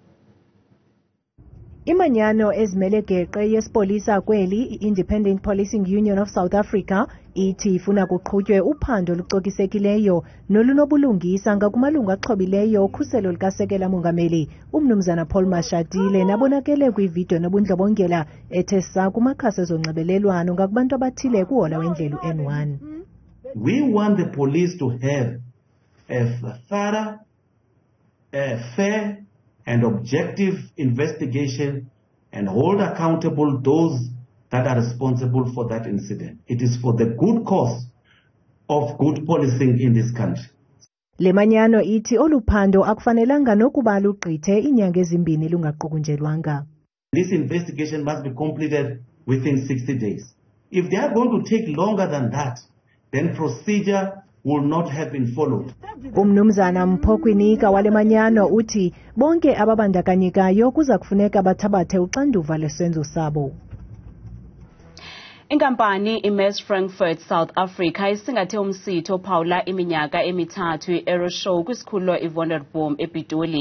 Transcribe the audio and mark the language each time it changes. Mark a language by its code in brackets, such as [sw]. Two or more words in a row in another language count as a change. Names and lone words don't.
[xh] Imanyano ezimele geqe yesipolisa kweli i-Independent Policing Union of South Africa ithi ifuna kuqhutywe uphando olucokisekileyo nolunobulungisa ngakumalungu axhobileyo okhuselo likasekela mongameli umnumzana Paul Mashatile nabonakele kwividiyo nobundlobongela ethe saa kumakhasi ezonxibelelwano ngakubantu abathile kuhola wendlela N1. [en] We want the police to have a thorough, fair and objective investigation and hold accountable those that are responsible for that incident. It is for the good cause of good policing in this country. [xh] Le manyano ithi oluphando akufanelanga nokuba lugqithe inyanga ezimbini lungaqukunjelwanga. [en] This investigation must be completed within 60 days. If they are going to take longer than that, then procedure will not have been followed. [xh] Umnumzana Mpokwinika wale manyano uthi bonke ababandakanyekayo kuza kufuneka bathabathe uxanduva lesenzo sabo. Inkampani iMass Frankfurt South Africa isingathe umsitho ophawula iminyaka emithathu i-Aeroshow kwisikhululo iWonderboom ePitoli.